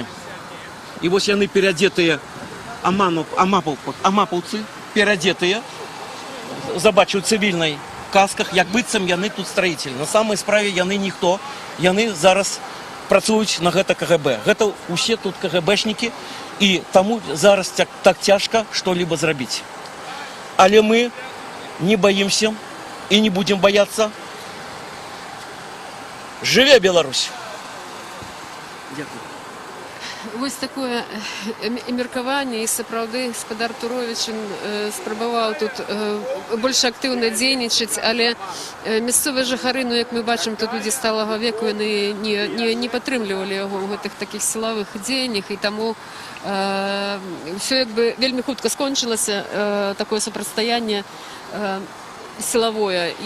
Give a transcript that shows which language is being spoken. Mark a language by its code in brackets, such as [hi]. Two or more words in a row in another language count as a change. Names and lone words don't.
[be] І вось яны переадетыя, амапаўцы, переадетыя, забачу, у цывільнай касках, як быццам яны тут строителі. На самай справе яны ніхто, яны зараз працуюць на гэта КГБ. Гэта усе тут КГБшнікі, і таму зараз так цяжка што-либо зрабіць. [ru] Але мы не боимся и не будем бояться. [be] Жыве Беларусь! Дякую. Вось такое меркаванне, і сапраўды гаспадар Турович спрабаваў тут больш актыўна дзейнічаць, але мясцовыя жыхары, ну як мы бачым, тут людзі сталага веку, яны не падтрымлівалі яго ў гэтых такіх сілавых дзеяннях, і таму ўсё як бы вельмі хутка скончылася такое супрацьстаянне сілавое.